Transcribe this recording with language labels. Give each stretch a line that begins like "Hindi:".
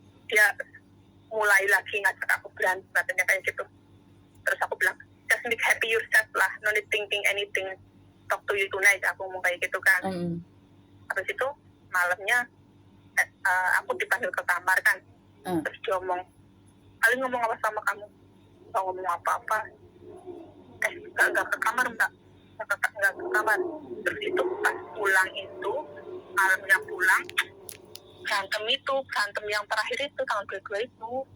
Indonesian: Dia mulai lagi ngajak aku berantem, katanya kayak gitu. Terus aku bilang,
English: just make happy yourself lah, no need thinking anything, talk to you tonight.
Indonesian: Aku ngomong kayak gitu kan. Habis itu malamnya aku dipanggil ke kamar kan. Terus dia ngomong, Alin ngomong apa sama kamu? Nggak ngomong apa-apa. Nggak ke kamar mbak, nggak ke kamar. Terus itu pas pulang itu, malamnya pulang, berantem yang terakhir itu tahun 22 itu.